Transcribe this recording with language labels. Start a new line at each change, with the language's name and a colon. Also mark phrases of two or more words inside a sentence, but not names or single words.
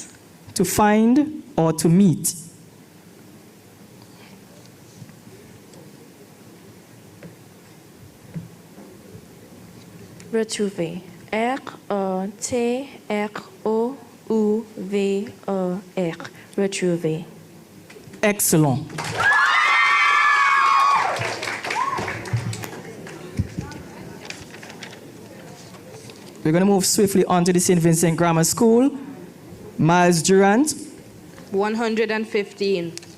English: To find or to meet. Retrouver. R-E-T-R-O-U-V-E-R. Retrouver. Excellent. We're going to move swiftly on to the St. Vincent Grammar School. Miles Durant. 115.